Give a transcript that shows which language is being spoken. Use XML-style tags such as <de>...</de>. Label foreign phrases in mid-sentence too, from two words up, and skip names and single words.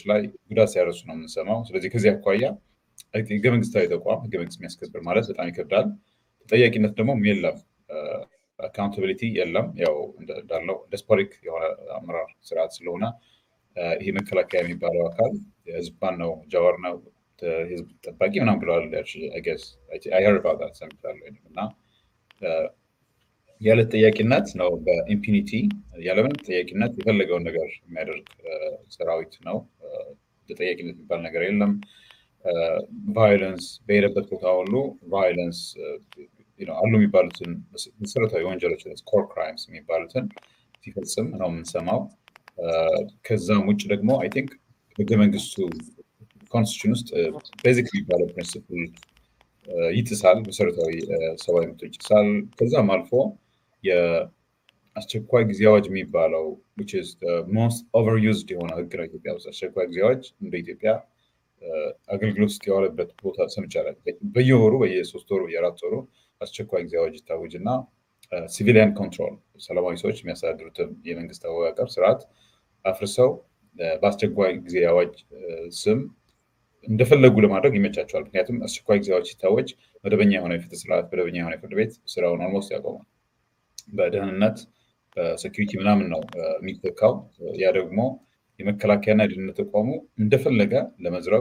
<am>ላይ ጉዳት ሲያደርሱ ነው የምንሰማው ስለዚህ ከዚህ አኳያ ህገ መንግስታዊ ተቋም ህገ መንግስት የሚያስከብር ማለት በጣም ይከብዳል ተጠያቂነት ደግሞ የለም አካውንታቢሊቲ የለም ያው እንዳለው ዴስፖቲክ የሆነ አመራር ስርዓት ስለሆነ ይሄ መከላከያ የሚባለው አካል የህዝባን ነው ጃዋር ነው ህዝብ ጠባቂ ምናምን ብለዋል</am> <en>I guess I heard about that</en> <am>ሰምቻለሁ እና ያለ ተጠያቂነት ነው በኢምፒኒቲ ያለምን ተጠያቂነት የፈለገውን ነገር የሚያደርግ ሰራዊት ነው ተጠያቂነት የሚባል ነገር የለም ቫዮለንስ በሄደበት ቦታ ሁሉ ቫዮለንስ አሉ የሚባሉትን መሰረታዊ ወንጀሎች</am> <en>core crimes</en> <am>የሚባሉትን ሲፈጽም ነው የምንሰማው ከዛም ውጭ ደግሞ</am> <en>I think</en> <am>ህገ መንግስቱ ኮንስቲቱሽን ውስጥ ቤዚክ የሚባለው ፕሪንሲፕል ይጥሳል መሰረታዊ ሰብአዊ መብቶች ይጥሳል ከዛም አልፎ የአስቸኳይ ጊዜ አዋጅ የሚባለው</am> <en>which is the most overused</en> <am>የሆነ ህግ ነው ኢትዮጵያ ውስጥ አስቸኳይ ጊዜ አዋጅ እንደ ኢትዮጵያ አገልግሎት ውስጥ የዋለበት ቦታ ሰምቻለሁ በየወሩ በየ3 ወሩ በየ4 ወሩ አስቸኳይ ጊዜ አዋጅ ይታወጅና</am> <en>civilian control</en> <am>ሰላማዊ ሰዎች የሚያስተዳድሩትን የመንግስት አወቃቀር ስርዓት አፍርሰው በአስቸኳይ ጊዜ አዋጅ ስም እንደፈለጉ ለማድረግ ይመቻቸዋል ምክንያቱም አስቸኳይ ጊዜ አዋጅ ሲታወጅ መደበኛ የሆነ የፍትህ ስርዓት መደበኛ የሆነ ፍርድ ቤት ስራውን ኦልሞስት ያቆማል በደህንነት በሴኩሪቲ ምናምን ነው የሚተካው ያ ደግሞ የመከላከያና የደህንነት ተቋሙ እንደፈለገ ለመዝረፍ</am>